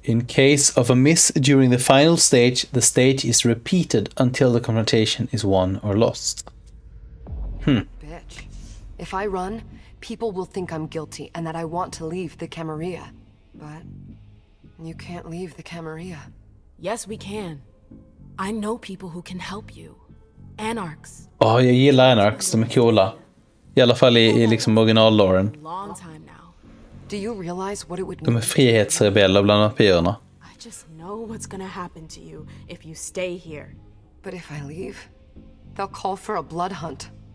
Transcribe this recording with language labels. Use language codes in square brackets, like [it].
[en] In case of a miss during the final stage, the stage is repeated until the confrontation is won or lost. Bitch. If I run, people will think I'm guilty and that I want to leave the Camarilla. But you can't leave the Camarilla. Yes, we can. I know people who can help you. Anarchs. [sv] Jag gillar Anarchs, de är coola. I alla fall i liksom original-loren. [en] Long time now. Do you realize what it would [sv] De är frihetsrebeller bland vampyrerna. [en] I just know what's gonna happen to you if you stay here. But if I leave, they'll call for a blood hunt.